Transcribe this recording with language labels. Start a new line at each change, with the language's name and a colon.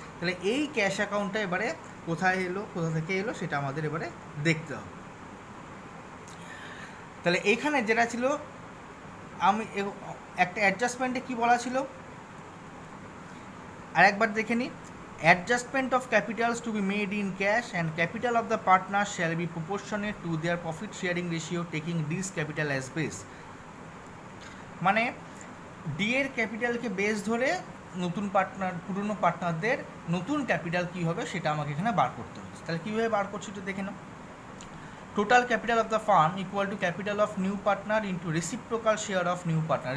Bangla: তাহলে এই ক্যাশ অ্যাকাউন্টটা এবারে কোথায় এলো, কোথা থেকে এলো সেটা আমাদের এবারে দেখতে হবে। তাহলে এইখানে যেটা ছিল আমি একটা অ্যাডজাস্টমেন্টে কি বলা ছিল আরেকবার দেখে নিই।
English: Adjustment of capitals to be made in cash and capital of the partners shall be proportionate to their profit sharing ratio taking D's capital as base.
Bangla: মানে ডি এর ক্যাপিটালকে বেস ধরে নতুন পার্টনার পুরনো পার্টনারদের নতুন ক্যাপিটাল কী হবে সেটা আমাকে এখানে বার করতে হচ্ছে। তাহলে কীভাবে বার করছি একটু দেখে নাও।
English: total capital of the firm equal to capital of new partner
Bangla: into reciprocal share of new partner.